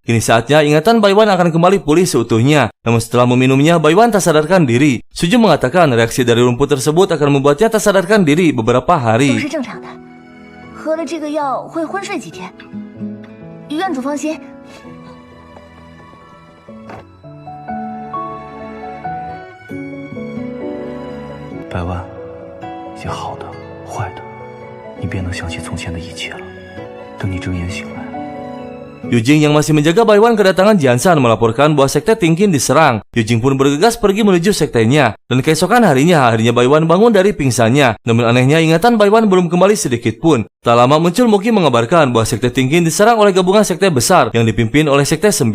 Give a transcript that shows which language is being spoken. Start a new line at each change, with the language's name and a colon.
Indonesian: Kini saatnya ingatan Baiwan akan kembali pulih seutuhnya. Namun setelah meminumnya, Baiwan tak sadarkan diri. Suju mengatakan reaksi dari rumput tersebut akan membuatnya tak sadarkan diri beberapa hari.
Chinese: 都是正常的，喝了这个药会昏睡几天。院主放心。百万，一些好的、坏的，你别能想起从前的一切了。等你睁眼醒来。
Indonesian: Yujing yang masih menjaga Baiwan kedatangan Jiansan melaporkan bahwa sekte Tingkin diserang. Yujing pun bergegas pergi menuju sektenya. Dan keesokan harinya, akhirnya Baiwan bangun dari pingsannya. Namun anehnya ingatan Baiwan belum kembali sedikit pun. Tak lama muncul Muki mengabarkan bahwa sekte Tingkin diserang oleh gabungan sekte besar yang dipimpin oleh sekte 9.